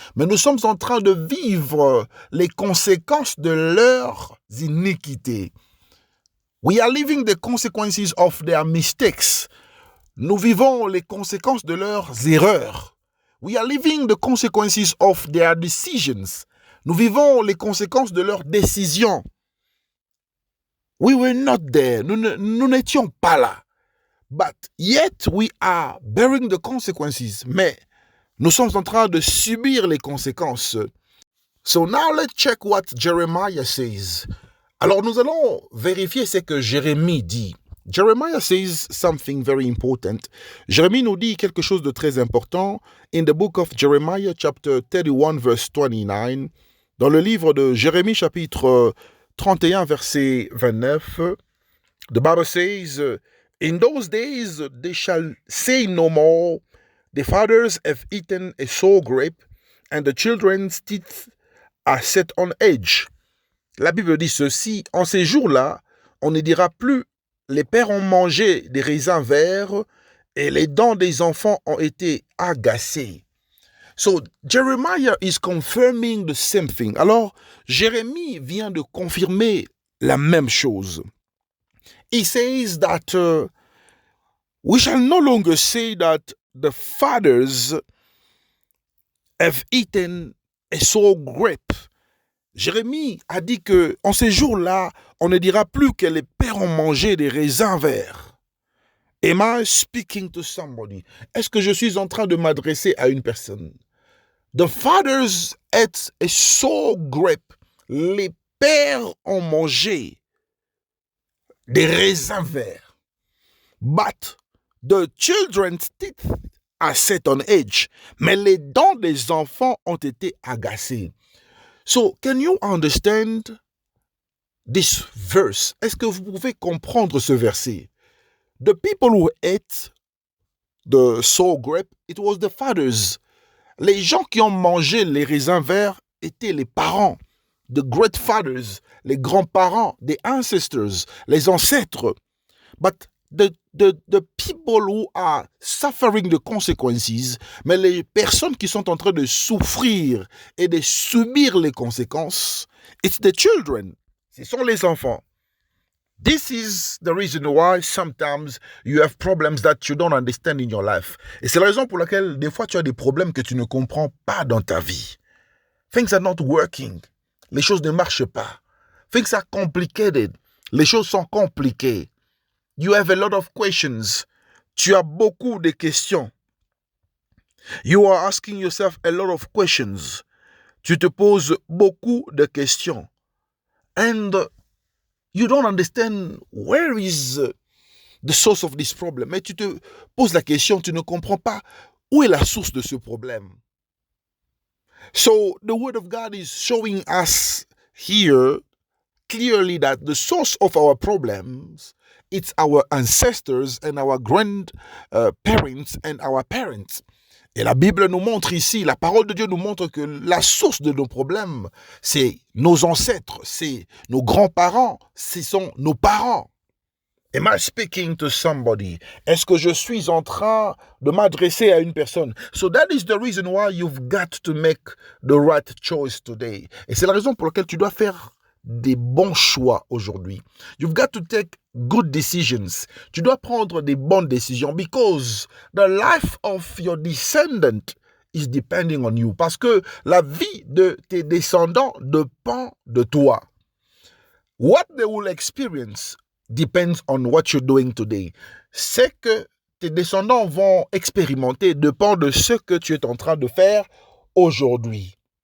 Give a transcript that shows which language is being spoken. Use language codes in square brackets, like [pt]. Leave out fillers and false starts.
[fr] Mais nous sommes en train de vivre les conséquences de leurs iniquités. [en] We are living the consequences of their mistakes. [fr] Nous vivons les conséquences de leurs erreurs. [en] We are living the consequences of their decisions. [fr] Nous vivons les conséquences de leurs décisions. [en] We were not there. [fr] Nous n'étions pas là. [en] But yet we are bearing the consequences. [fr] Mais nous sommes en train de subir les conséquences. [en] So now let's check what Jeremiah says. [fr] Alors nous allons vérifier ce que Jérémie dit. [en] Jeremiah says something very important. [fr] Jérémie nous dit quelque chose de très important. [en] In the book of Jeremiah, chapter 31, verse 29, [fr] dans le livre de Jérémie, chapitre 31, verset 29, [en] the Bible says, in those days they shall say no more, the fathers have eaten a sour grape, and the children's teeth are set on edge. [fr] La Bible dit ceci, en ces jours-là, on ne dira plus, les pères ont mangé des raisins verts et les dents des enfants ont été agacées. [en] So, Jeremiah is confirming the same thing. [fr] Alors, Jérémie vient de confirmer la même chose. [en] He says that we shall no longer say that the fathers have eaten a sour grape. [fr] Jérémie a dit que en ces jours-là, on ne dira plus que les pères ont mangé des raisins verts. [en] Am I speaking to somebody? [fr] Est-ce que je suis en train de m'adresser à une personne? [en] The fathers ate a sour grape. [fr] Les pères ont mangé des raisins verts. [en] But the children's teeth are set on edge. [fr] Mais les dents des enfants ont été agacées. [en] So, can you understand this verse? [fr] Est-ce que vous pouvez comprendre ce verset? [en] The people who ate the sour grape, it was the fathers. [fr] Les gens qui ont mangé les raisins verts étaient les parents, [en] the great fathers, [fr] les grands-parents, [en] the ancestors, [fr] les ancêtres. [en] But the people who are suffering the consequences, [fr] mais les personnes qui sont en train de souffrir et de subir les conséquences, [en] it's the children. [fr] Ce sont les enfants. [en] This is the reason why sometimes you have problems that you don't understand in your life. [fr] Et c'est la raison pour laquelle des fois tu as des problèmes que tu ne comprends pas dans ta vie. [en] Things are not working. [fr] Les choses ne marchent pas. [en] Things are complicated. [fr] Les choses sont compliquées. [en] You have a lot of questions. [fr] Tu as beaucoup de questions. [en] You are asking yourself a lot of questions. [fr] Tu te poses beaucoup de questions. [en] And you don't understand where is the source of this problem. [fr] Mais tu te poses la question, tu ne comprends pas où est la source de ce problème. [en] So the word of God is showing us here clearly that the source of our problems, it's our ancestors and our grandparents and our parents. [fr] Et la Bible nous montre ici, la parole de Dieu nous montre que la source de nos problèmes, c'est nos ancêtres, c'est nos grands-parents, ce sont nos parents. [en] Am I speaking to somebody? [fr] Est-ce que je suis en train de m'adresser à une personne? [en] So that is the reason why you've got to make the right choice today. [fr] Et c'est la raison pour laquelle tu dois faire des bons choix aujourd'hui. [en] You've got to take good decisions. [fr] Tu dois prendre des bonnes décisions [en] because the life of your descendant is depending on you. [fr] Parce que la vie de tes descendants dépend de toi. [en] What they will experience depends on what you're doing today. [fr] Ce que tes descendants vont expérimenter dépend de ce que tu es en train de faire aujourd'hui.